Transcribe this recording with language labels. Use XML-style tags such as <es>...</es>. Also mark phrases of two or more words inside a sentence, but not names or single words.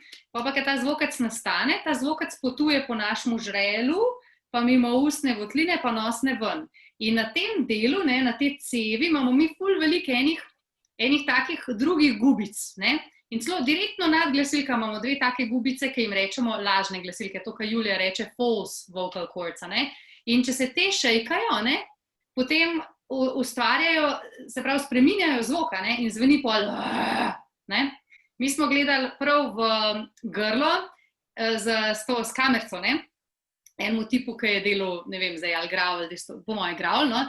<sl>Pa ke ta zvokec nastane, ta zvokec potuje po našemu žrelu, pa mimo ustne votline, pa nosne ven. In na tem delu, ne, na tej cevi, imamo mi ful veliko enih takih drugih gubic, ne? In celo direktno nad glasilkami imamo dve take gubice, ki jim rečemo lažne glasilke, to, kar Julija reče</sl> <en>false vocal cords,</en> <sl>a ne? In če se te šejkajo, ne, potem ustvarjajo, se pravi, spreminjajo zvok, ne, in zveni pol, ne? Mi smo gledali prav v grlo s kamerco, ne? Enemu tipu, ki je delal, ne vem, zdaj ali gravel, po moje gravel, no?</sl>